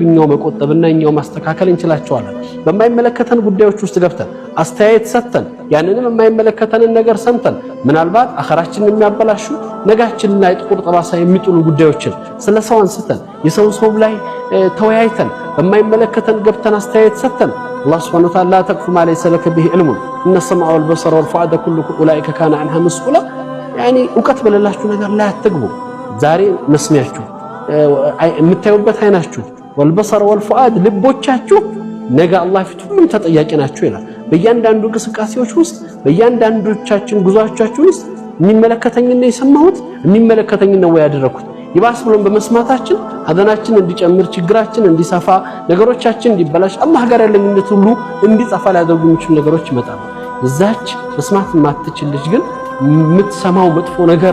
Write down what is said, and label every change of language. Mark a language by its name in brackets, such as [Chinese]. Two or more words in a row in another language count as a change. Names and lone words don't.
[Amharic] እኛው መቆጠብና እኛው ማስተካከል እንችላቸዋለን። በማይመለከተን ጉዳዮች ውስጥ ገብተን አስተያየት ሰጥተን ያንንም የማይመለከተንን ነገር ሰምተን ምናልባት አኸራችንን የሚያበላሹ ነጋችንን ላይ ጥቁር ጠባሳ የሚጥሉ ጉዳዮችን ስለሰው አንስተን የሰው ላይ ተወያይተን በማይመለከተን ገብተን አስተያየት ሰጥተን አላህ [Arabic] سبحانه وتعالى لا تقف ما ليس لك به علم إن السمع والبصر والفؤاد كل أولئك كان عنها مسؤولا يعني [Amharic] እውቀት በሌላችሁ ነገር ላይ አትግቡ። ዛሬ መስሚያችሁ የምታዩበት አይናችሁ [Arabic] والبصر والفؤاد [Amharic] ልቦቻችሁ ነገ አላህ ፊት ሁሉም ተጠያቂ ናቸው ይላል። በእያንዳንዱ እንቅስቃሴዎች ውስጥ በእያንዳንዶቻችን ጉዟቻችን ውስጥ የሚመለከተኝ ነው የሰማሁት የሚመለከተኝ ነው ያደረኩት ይባስ ብለን በመስማታችን ሐዘናችን እንዲጨምር ችግራችን እንዲሰፋ ነገሮቻችን እንዲበላሽ አላህ ጋር ያለኝነት ሁሉ እንዲጠፋ ሊያደርጉ የሚችሉ ነገሮች ይመጣሉ። እዛች መስማት የማትችል ልጅ ግን የምትሰማው መጥፎ ነገር